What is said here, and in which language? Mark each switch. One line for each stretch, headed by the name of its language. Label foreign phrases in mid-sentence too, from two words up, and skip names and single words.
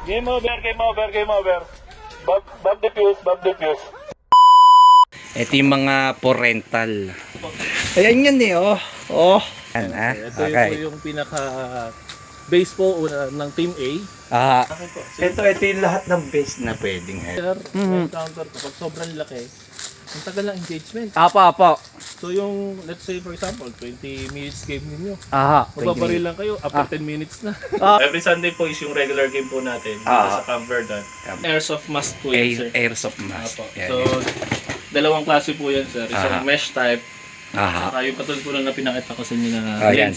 English: over, game over, game over. Bob defuse.
Filipino: Ito yung mga
English: for rental.
Filipino: Ayan yan eh, oh. Oh. Yan, ah. Ito Okay. po yung pinaka base po ng Team A. Ah, ito yung lahat ng base na pwedeng. Sir, counter kapag sobrang laki, ang tagal ng engagement. Apo. So yung,
English: let's say for example, 20 minutes game ninyo. Aha.
Filipino: Magbabaril lang kayo,
English: after 10 minutes
Filipino: na.
English: Every Sunday
Filipino: po is yung
English: regular game
Filipino: po natin dito sa Camp Verdant.
English: Airsoft mask
Filipino: po yun, sir.
English: Airsoft mask.
Filipino: Apo. Yan, So, yan. dalawang klase po yan, sir. Isang
English: mesh type, Aha.
Filipino: saka yung katulad po lang na pinakita ko sa inyo na Ayan.